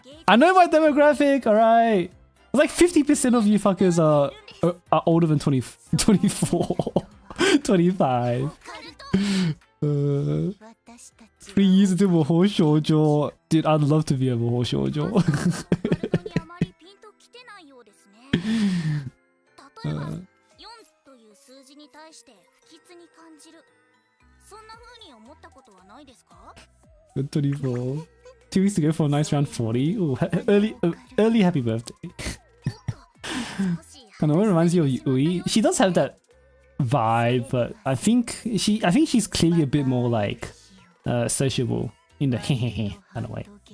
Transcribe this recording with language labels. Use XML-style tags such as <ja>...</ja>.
<en>I know my demographic, alright. It's like 50% of you fuckers are older than 24, 25. 3 years into 模倣少女. Dude, I'd love to be a 模倣少女.</en> <ja>本当にあまりピンときてないようですね。例えば、4という数字に対して不吉に感じる。そんな風に思ったことはないですか？</ja> <en>24. 2 weeks to go for a nice round 40. Ooh, early happy birthday. I know it reminds you of Yui. She does have that vibe, but I think she's clearly a bit more like sociable in the hehehe kind of way.</en>